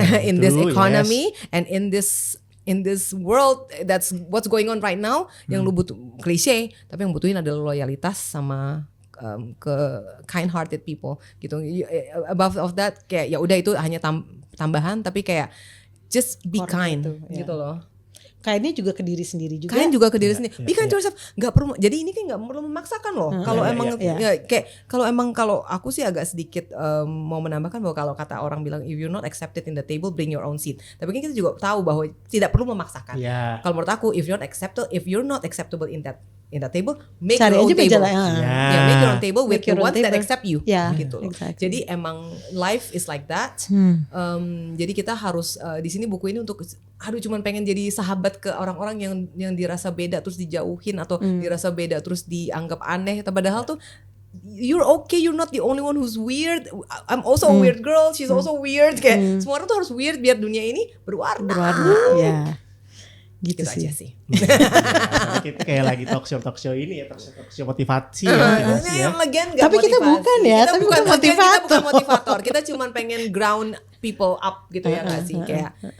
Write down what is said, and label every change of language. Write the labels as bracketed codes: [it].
[en] In this economy and in this world, that's what's going on right now. [id] Yang lu butuh klise, tapi yang butuhin adalah loyalitas sama ke [en] kind hearted people [id] gitu. [en] Above of that [id] kayak ya udah itu hanya tambahan, tapi kayak [en] just be kind [id] gitu loh. Kainnya juga ke diri sendiri juga. Kain juga ke diri sendiri. [en] Be kind to yourself. [id] Gak perlu. Jadi ini kan nggak perlu memaksakan loh. Kalau emang kayak kalau aku sih agak sedikit mau menambahkan bahwa kalau kata orang bilang [en] if you're not accepted in the table, bring your own seat. [id] Tapi kan kita juga tahu bahwa tidak perlu memaksakan. Kalau menurut aku [en] if you're not acceptable in that table, make [id] cari [en] your own [id] aja [en] table. Make your own table with the ones that accept you. [id] Gitu loh. [en] Exactly. [id] Jadi emang [en] life is like that. [id] Jadi kita harus di sini buku ini untuk cuman pengen jadi sahabat ke orang-orang yang dirasa beda terus dijauhin atau dirasa beda terus dianggap aneh. Padahal tuh [en] you're okay, you're not the only one who's weird. I'm also a weird girl, she's also weird. [id] Kayak semua orang tuh harus weird biar dunia ini berwarna. Ya. Gitu aja sih. Kita kayak lagi talk show ini ya, talk show motivasi ya. Tapi kita bukan ya, tapi bukan motivator. Kita bukan motivator. Kita cuma pengen [en] ground people up [id] gitu ya nggak sih, kayak